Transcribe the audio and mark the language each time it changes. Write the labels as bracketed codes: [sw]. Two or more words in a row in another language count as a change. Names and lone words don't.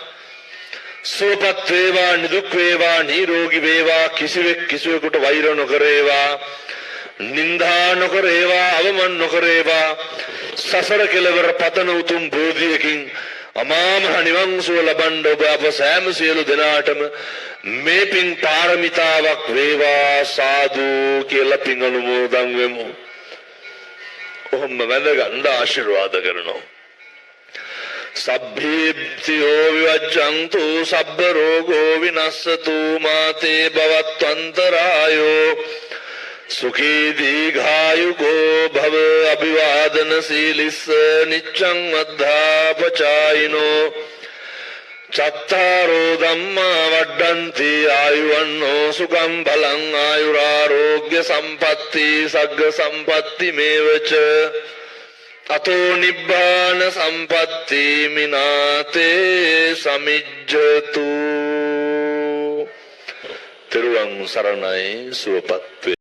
[si] සුවපත් වේවා නිදුක් වේවා නිරෝගී වේවා කිසිවෙක් කිසිවෙකුට වෛර නොකරේවා නින්දා නොකරේවා අවමන් නොකරේවා සසර කෙලවර පතන උතුම් බෝධියකින් අමා මහ නිවන් සුව ලබන්න ඔබ අප සෑම සියලු දෙනාටම මේ පින් පාරමිතාවක් වේවා සාදු කියලා පින් අනුමෝදන් වෙමු. ඔහොම වැඳගන්න ආශිර්වාද කරනවා. [pi] සබ්බේප්තියෝ විවජ්ජන්තු සබ්බ රෝගෝ විනස්සතු මාතේ භවත්වන්තරායෝ सुखी दीर्घायुगो भव अभिवादन शीलिस निच्चं मद्धापचायिनो चत्तारो धम्मा वड्डन्ति आयुवन्नो सुखं बलं आयुरारोग्य संपत्ति सग्ग संपत्ति मेवच अतो निब्बान संपत्ति मिनाते समिज्जतु तिरुवं शरणै सुपत्वे